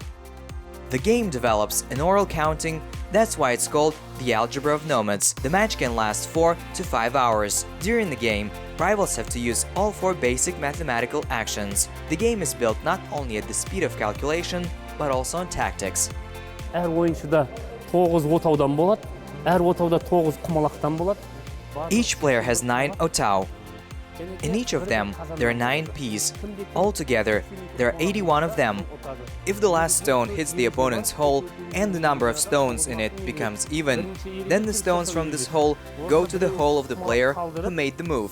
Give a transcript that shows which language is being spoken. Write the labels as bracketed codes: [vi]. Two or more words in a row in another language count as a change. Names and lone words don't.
[en] The game develops an oral counting, that's why it's called the algebra of nomads. The match can last 4 to 5 hours. During the game, rivals have to use all 4 basic mathematical actions. The game is built not only at the speed of calculation, but also on tactics. [kk] Әр ойыншыда 9 отаудан болады, әр отауда 9 құмалақтан болады. [en] Each player has 9 otao. In each of them, there are 9 peas. Altogether, there are 81 of them. If the last stone hits the opponent's hole and the number of stones in it becomes even, then the stones from this hole go to the hole of the player who made the move.